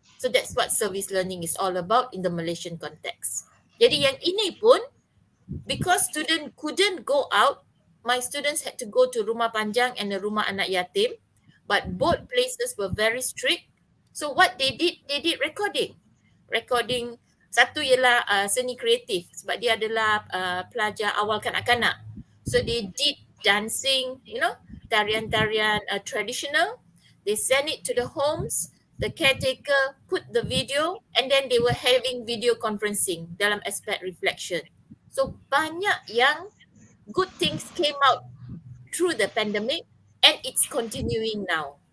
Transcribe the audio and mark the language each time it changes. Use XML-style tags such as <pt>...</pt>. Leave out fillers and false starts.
<en>So that's what service learning is all about in the Malaysian context.</en> <ms>Jadi yang ini pun,</ms> <en>because student couldn't go out, my students had to go to Rumah Panjang and the Rumah Anak Yatim. But both places were very strict. So what they did recording. recording.</en> <ms>Satu ialah seni kreatif sebab dia adalah pelajar awal kanak-kanak.</ms> <en>So they did dancing,</en> <ms>tarian-tarian</ms> <en>traditional. They send it to the homes. The caretaker put the video and then they were having video conferencing</en> <ms>dalam aspek</ms> <en>reflection. So</en> <ms>banyak yang</ms> <en>good things came out through the pandemic and it's continuing now.</en>